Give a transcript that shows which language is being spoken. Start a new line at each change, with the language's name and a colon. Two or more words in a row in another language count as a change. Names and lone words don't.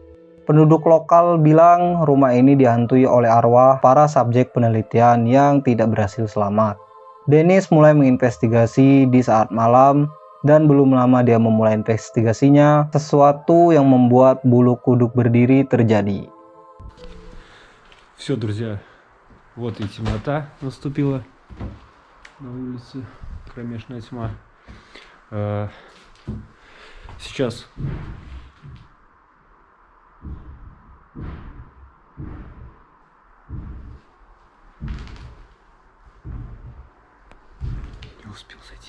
Indonesian: Penduduk lokal bilang rumah ini dihantui oleh arwah para subjek penelitian yang tidak berhasil selamat. Denis mulai menginvestigasi di saat malam, dan belum lama dia memulai investigasinya, sesuatu yang membuat bulu kuduk berdiri terjadi.
Russian: Все, друзья, вот и темнота наступила на улице, кромешная тьма. Сейчас не успел зайти.